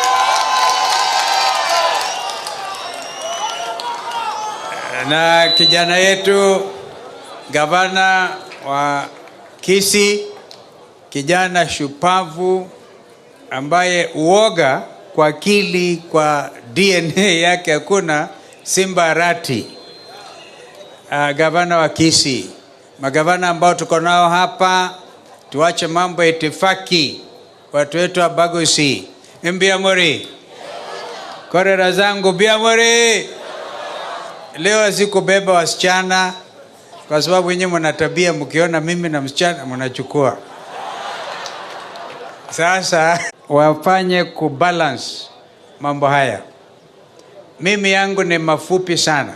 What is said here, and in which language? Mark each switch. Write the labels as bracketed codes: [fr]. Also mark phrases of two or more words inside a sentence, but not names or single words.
[sw] na kijana yetu gavana wa Kisii, kijana shupavu ambaye uoga kwa akili, kwa DNA yake hakuna, Simba Rati, gavana wa Kisii. Magavana ambao tuko nao hapa, tuache mambo ya itifaki, watu wetu wa Bagusi. [guz] Mbiamori korera zangu, Biamori. [sw] Leo sikubeba wasichana kwa sababu wenyewe mna tabia, mkiona mimi na msichana mnachukua. Sasa wafanye kubalance mambo haya. Mimi yangu ni mafupi sana.